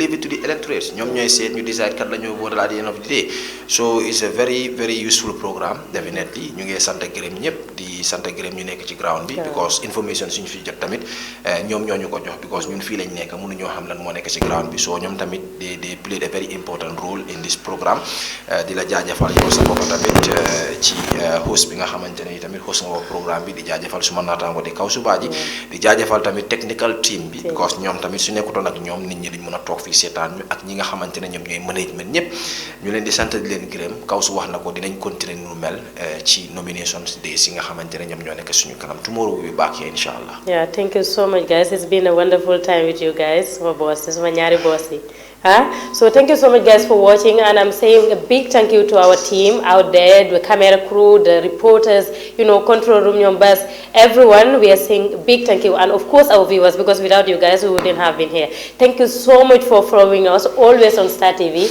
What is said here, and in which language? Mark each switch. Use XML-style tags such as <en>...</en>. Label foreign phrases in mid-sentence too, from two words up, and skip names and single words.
<en>leave it to the electorate</en> <wo>ñoom ñooy seet ñu decide kat la ñoo vote</wo> <en>at the end of the day so it's a very very useful programme definitely</en> <wo>ñu ngi sant gërëm ñëpp di sant gërëm ñu nekk ci ground bi because information suñu fi jot tamit ñoom ñoo ñu ko jox because ñun fii lañ nekk mënuñoo xam lan moo nekk ci ground bi so ñoom tamit</wo> <en>they played a very important role in this programme</en> <wo>di la jaajëfal yow sa bopp tamit ci host bi nga xamante ne tamit host nga programme bi di jaajëfal suma naataango di kaw subaa ji di jaajëfal tamit technical team bi because ñoom tamit su nekkutoon ak ñoom nit ñi duñ mën a toog fii seetaan ñu ak ñi nga xamante ne ñoom ñooy management ñëpp ñu leen di sant di leen gërëm kaw su wax na ko dinañ continuer nu mel ci</wo> <en>nominations days</en> <wo>yi nga xamante ne ñoom ñoo nekk suñu kanam</wo> <en>tomorrow we will be back here</en> <wo>inshallah.</wo> <en>Yeah, thank you so much guys. It's been a wonderful time with you guys. My boss, this is my</en> <wo>ñaari boss yi.</wo> <en>So thank you so much guys for watching, and I'm saying a big thank you to our team out there, the camera crew, the reporters, control room members, everyone. We are saying a big thank you, and of course our viewers, because without you guys we wouldn't have been here. Thank you so much for following us always on Star TV.</en>